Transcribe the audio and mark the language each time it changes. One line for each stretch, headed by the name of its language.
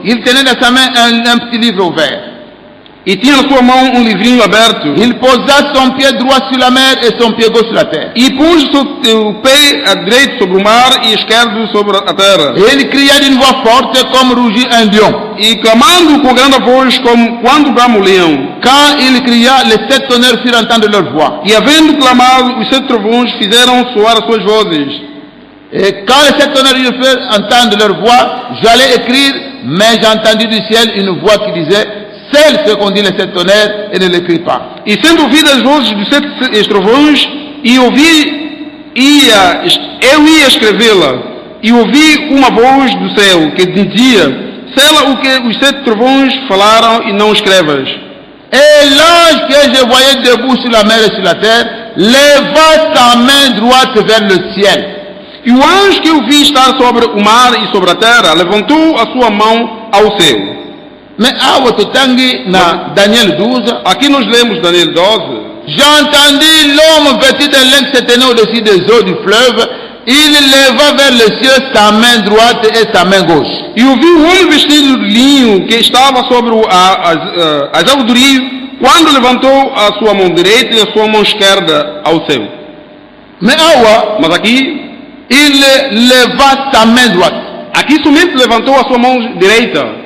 French: Il tenait dans sa main un petit livre ouvert.
Portuguese: e tinha na sua mão um livrinho aberto.
French: Il posa son pied droit sur la mer et son pied gauche sur la terre.
Portuguese: E pôs o pé direito sobre o mar e esquerdo sobre a terra.
French: Et il cria d'une voix forte comme rugit un lion.
Portuguese: E clamando com grande voz, como quando brama o leão.
French: Quand il cria, les 7 tonnerres firent entendre leur voix.
Portuguese: E havendo clamado, os 7 trovões fizeram soar as suas vozes.
French: Et quand les 7 tonnerres firent entendre leur voix, j'allais écrire, mais j'ai entendu du ciel une voix qui disait: celle ce qu'on dit les 7 tonnerres et ne l'écrit pas.
Portuguese: E sendo ouvidas as vozes dos 7 trovões, eu ia escrevê-la, e ouvi uma voz do céu que dizia: sela o que os 7 trovões falaram e não escrevas.
French: Et l'ange que je voyais debout sur la mer et sur la terre leva sa main droite vers le ciel.
Portuguese: E o anjo que eu vi estar sobre o mar e sobre a terra levantou a sua mão ao céu.
Lingala: Mais awa totangi na Daniel 12,
Portuguese: Aqui nós lemos Daniel 12.
French: j'entendis l'homme vêtu d'un linge se tenait au-dessus des eaux du fleuve. Il leva vers le ciel sa main droite et sa main gauche.
Portuguese: E ouvi um homem vestido de linho que estava sobre as águas do rio, quando levantou a sua mão direita e a sua mão esquerda ao céu.
Lingala: Mais awa,
Portuguese: Mas aqui
French: il leva sa main droite.
Portuguese: Aqui somente levantou a sua mão direita.